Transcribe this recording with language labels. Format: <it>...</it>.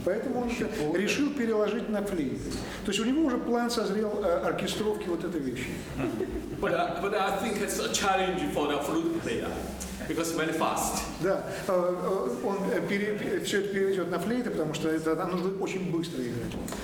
<ru>Поэтому он решил переложить на флейт. То есть у него уже план созрел оркестровки вот этой вещи.</ru> <en>But I think it's a challenge for the flute player because very fast.</en> <ru>Да, он все это переведет на флейты, потому что это нужно очень быстро играть.</ru>